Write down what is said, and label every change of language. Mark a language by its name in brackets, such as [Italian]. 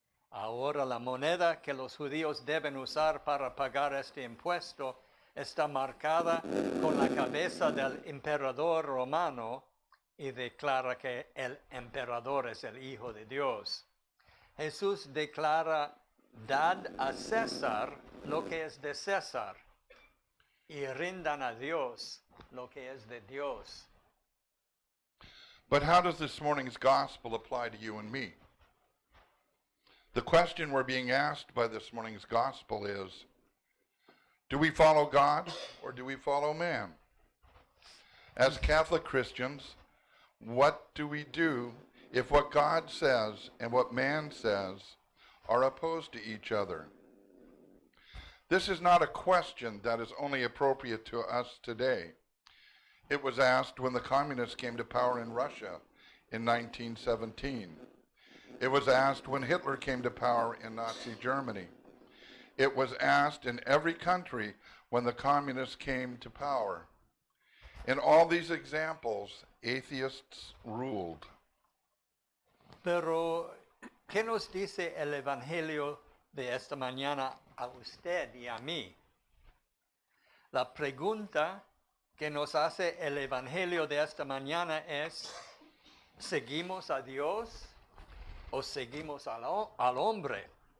[Spanish] Ahora la moneda que los judíos deben usar para pagar este impuesto está marcada con la cabeza del emperador romano y declara que el emperador es el Hijo de Dios. Jesús declara, dad a César lo que es de César y rindan a Dios lo que es de Dios. [English] But how does this morning's gospel apply to you and me? The question we're being asked by this morning's gospel is, do we follow God or do we follow man? As Catholic Christians, what do we do if what God says and what man says are opposed to each other? This is not a question that is only appropriate to us today. It was asked when the communists came to power in Russia in 1917. It was asked when Hitler came to power in Nazi Germany. It was asked in every country when the communists came to power. In all these examples, atheists ruled. [Spanish] Pero, ¿qué nos dice el Evangelio de esta mañana a usted y a mí? La pregunta que nos hace el Evangelio de esta mañana es, ¿seguimos a Dios o seguimos al hombre?